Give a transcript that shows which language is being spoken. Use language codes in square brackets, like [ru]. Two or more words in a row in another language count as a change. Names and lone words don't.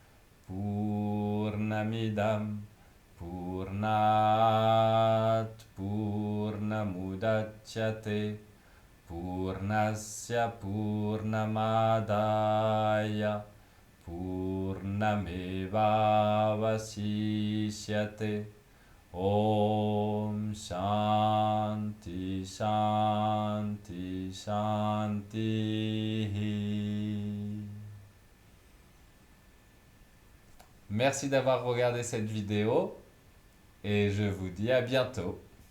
[sa] पूर्णमिदम् पूर्णात् पूर्णमुदच्यते पूर्णस्य पूर्णमादाय पूर्णमेवावशिष्यते ॐ शान्ति शान्ति शान्ति. [fr] Merci d'avoir regardé cette vidéo et je vous dis à bientôt.